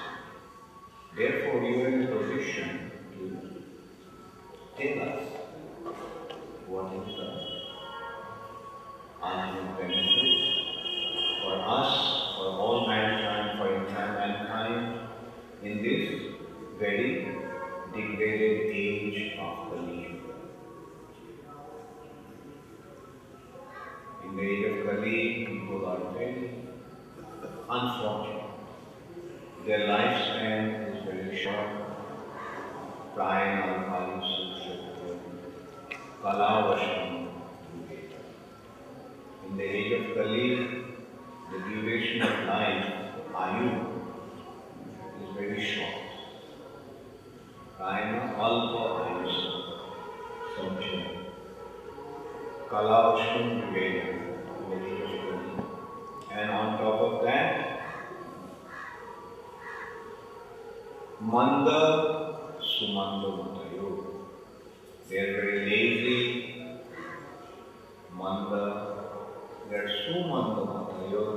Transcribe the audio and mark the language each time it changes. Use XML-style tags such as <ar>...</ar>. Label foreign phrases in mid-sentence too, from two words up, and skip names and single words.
<en>Therefore, you are in a position to tell us what is the ultimate benefit for us, for all mankind, for entire mankind in this very degraded age of Kali. In the age of Kali, people are very unfortunate. Their lifespan is very short.</en> <sa>प्रायम् अल्पालि सुक्षत्व कालवशम्.</sa> <en>In the age of Kali, the duration of life, ayu, is very short.</en> <sa>प्रायम् अल्प आयुस संचन कालवशम् विवेद,</sa> <en>in the age of Kali. And on top of that,</en> <sa>मन्द सुमन्द मतयो.</sa> <en>They are very lazy. Manda, they are</en> <sa>सुमन्द मतयो.</sa>